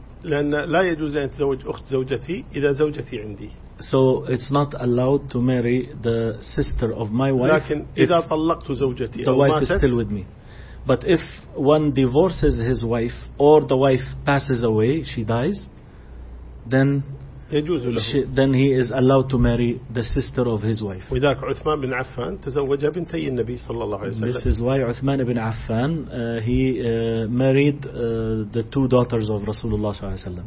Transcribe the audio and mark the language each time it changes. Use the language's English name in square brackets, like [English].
[Arabic] لأن لا يجوز أن تزوج أخت زوجتي إذا زوجتي عندي. [English] So it's not allowed to marry the sister of my wife. [Arabic] لكن إذا طلقت زوجتي. [English] The wife is still with me. But if one divorces his wife or the wife passes away, she dies, then. [Arabic] يجوز له. [English] Then he is allowed to marry the sister of his wife. [Arabic] وذاك عثمان بن عفان تزوج بنتي النبي صلى الله عليه وسلم. [English] This is why عثمان بن عفان he married the two daughters of [Arabic] رسول الله صلى الله عليه وسلم.